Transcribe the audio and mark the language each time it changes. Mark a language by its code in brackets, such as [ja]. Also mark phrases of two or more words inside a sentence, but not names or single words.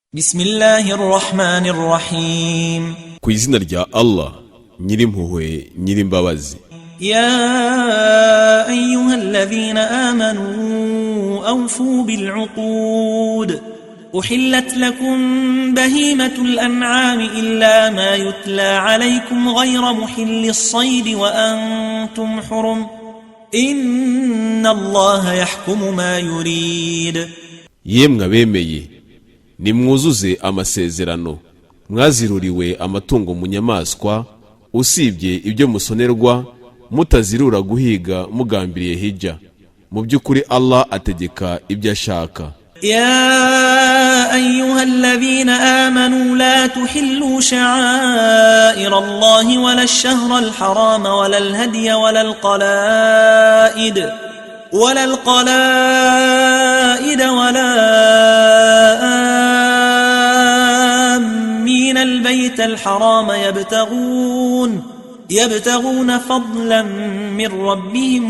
[ar] بسم الله الرحمن الرحيم. [rw] Ku izina rya Allah nyirimpuhwe nyirimbabazi. [ar] يا أيها الذين آمنوا أوفوا بالعقود. أحلت لكم بهيمة الأنعام إلا ما يتلى عليكم غير محلي الصيد وأنتم حرم. إن الله يحكم ما يريد. [rw] Yemwe abemeye nimwuzuze amasezerano mwaziruriwe amatungo mu nyamaswa usibye ibyo musonerwa mutazirura guhiga mugambiriye hijja mu byukuri Allah ategeka ibyo ashaka. [ar] يا أيها الذين آمنوا لا تحلوا شعائر الله ولا الشهر الحرام ولا الهدي ولا القلائد ولا آمين البيت الحرام يبتغون فضلا من ربهم